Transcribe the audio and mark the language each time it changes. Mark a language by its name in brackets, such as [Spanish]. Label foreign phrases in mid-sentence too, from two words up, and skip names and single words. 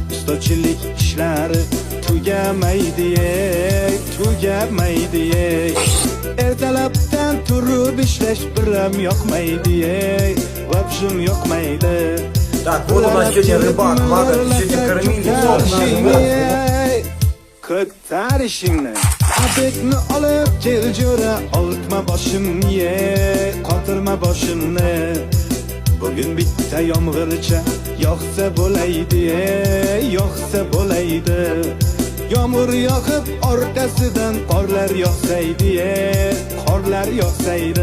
[Uzbek] Ustachilik ishlari tugamaydi, tugamaydi. Ertalabdan turib ishlash biram yoqmaydi, vobshim yoqmaydi. [Russian] Так, вот у нас сегодня рыбак, Влада, сегодня кормили. [Uzbek] Ko'tarishingni abekni olib kel jo'ra, oltma boshimni ye, qotirma boshimni. Bugün bitta yomg'ircha yog'sa bo'laydi, yog'sa bo'laydi. Yomg'ir yog'ib orqasidan qorlar yog'saydi, qorlar yog'saydi.